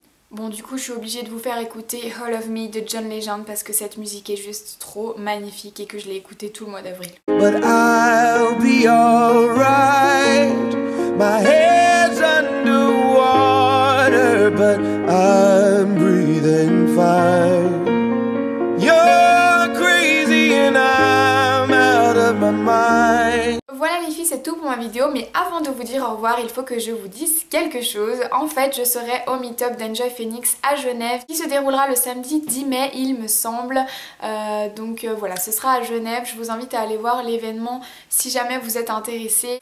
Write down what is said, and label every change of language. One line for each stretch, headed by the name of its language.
French: Bon du coup je suis obligée de vous faire écouter All of Me de John Legend parce que cette musique est juste trop magnifique et que je l'ai écoutée tout le mois d'avril.
English: But I'll be alright. My head's underwater but I'm breathing fine. You're crazy and I'm out of my mind.
French: Voilà les filles, c'est tout pour ma vidéo, mais avant de vous dire au revoir, il faut que je vous dise quelque chose. En fait, je serai au meet-up d'Enjoy Phoenix à Genève, qui se déroulera le samedi 10 mai, il me semble. Voilà, ce sera à Genève. Je vous invite à aller voir l'événement si jamais vous êtes intéressés.